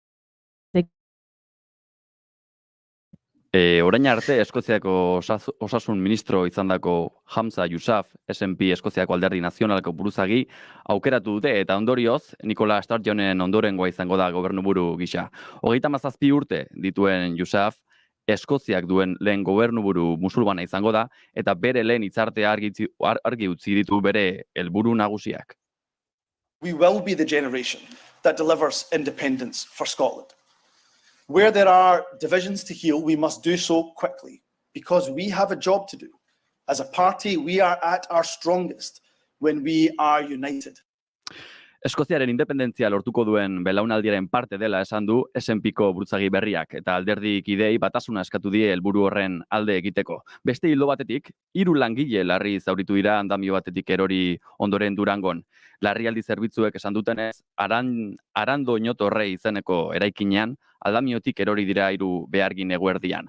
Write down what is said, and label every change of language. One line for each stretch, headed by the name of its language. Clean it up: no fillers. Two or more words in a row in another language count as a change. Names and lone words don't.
Basque: Orain arte, Eskoziako osasun ministro izandako Hamza Yousaf, SNP Eskoziako alderdi nazionaleko buruzagi, aukeratu dute eta ondorioz, Nicola Sturgeonen ondorengoa izango da gobernuburu gisa. 37 urte dituen Yousaf, Eskoziak duen lehen gobernuburu musulmana izango da, eta bere lehen hitzartea argi utzi ditu bere helburu nagusiak.
English: We will be the generation that delivers independence for Scotland. Where there are divisions to heal, we must do so quickly, because we have a job to do. As a party, we are at our strongest when we are united.
Basque: Eskoziaren independentzia lortuko duen belaunaldiaren parte dela esan du SNPko buruzagi berriak eta alderdi kideei batasuna eskatu die helburu horren alde egiteko. Beste ildo batetik, 3 langile larri zauritu dira andamio batetik erori ondoren Durangon. Larrialdi zerbitzuek esan dutenez, Arando Oñotorre izeneko eraikinean, aldamiotik erori dira 3 behargin eguerdian.